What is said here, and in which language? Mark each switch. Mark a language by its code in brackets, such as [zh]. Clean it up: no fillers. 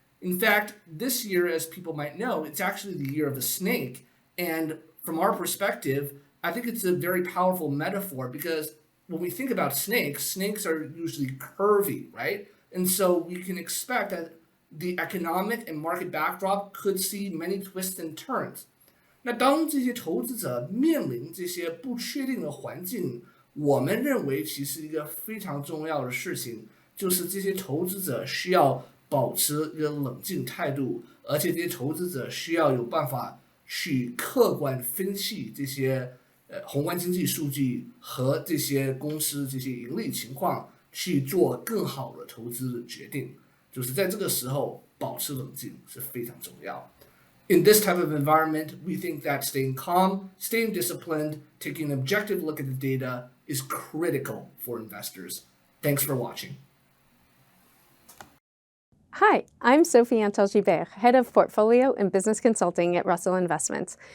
[en] In fact, this year, as people might know, it's actually the year of the snake. And from our perspective, I think it's a very powerful metaphor, because when we think about snakes, snakes are usually curvy, right? And so we can expect that the economic and market backdrop could see many twists and turns. [zh] 那当这些投资者面临这些不确定的环境，我们认为其实一个非常重要的事情，就是这些投资者需要保持一个冷静态度，而且这些投资者需要有办法去客观分析这些宏观经济数据和这些公司这些盈利情况，去做更好的投资的决定。就是在这个时候保持冷静是非常重要。 [en] In this type of environment, we think that staying calm, staying disciplined, taking an objective look at the data is critical for investors. Thanks for watching. Hi, I'm Sophie Antal-Gibert, Head of Portfolio and Business Consulting at Russell Investments.